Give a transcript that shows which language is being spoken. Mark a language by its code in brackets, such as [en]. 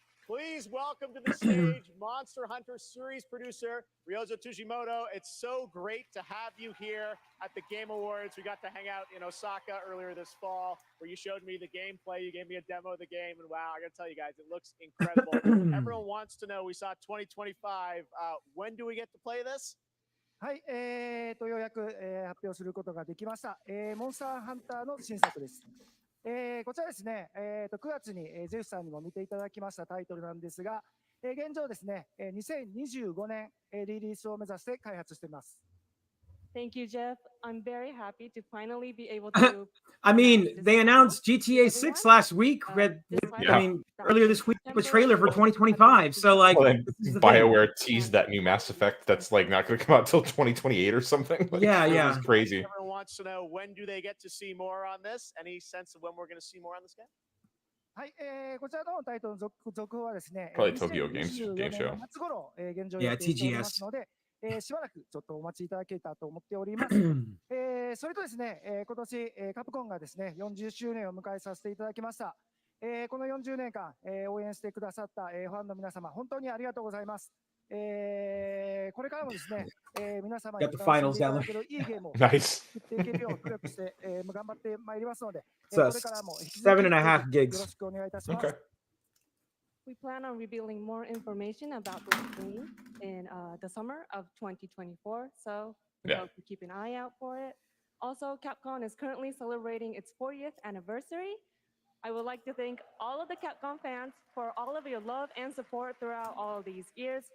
[en] Please welcome to the stage Monster Hunter series producer Ryozo Tujimoto. It's so great to have you here at the Game Awards. We got to hang out in Osaka earlier this fall where you showed me the gameplay. You gave me a demo of the game, and wow, I got to tell you guys, it looks incredible. Everyone wants to know, we saw 2025. When do we get to play this? [ja] はい、ようやく、発表することができました。モンスターハンターの新作です。こちらですね、9月に、ゼフさんにも見ていただきましたタイトルなんですが、現状ですね、2025年、リリースを目指して開発しています。 [en] Thank you, Jeff. I'm very happy to finally be able to. I mean, they announced GTA 6 last week. I mean, earlier this week, a trailer for 2025. So, like, BioWare teased that new Mass Effect that's like not going to come out until 2028 or something. Like, yeah. It's crazy. Everyone wants to know, when do they get to see more on this? Any sense of when we're going to see more on this game? [ja] はい、こちらのタイトルの続報はですね、 [en] Probably Tokyo Game Show. [ja] 夏頃、現状予定しておりますので、しばらくちょっとお待ちいただけたと思っております。それとですね、今年、カプコンがですね、40周年を迎えさせていただきました。この40年間、応援してくださった、ファンの皆様、本当にありがとうございます。これからもですね、皆様に楽しんでいただけるいいゲームを作っていけるよう努力して、頑張ってまいりますので、これからも引き続きよろしくお願いいたします。 [en] We plan on revealing more information about this game in the summer of 2024, so we hope you keep an eye out for it. Also, Capcom is currently celebrating its 40th anniversary. I would like to thank all of the Capcom fans for all of your love and support throughout all of these years.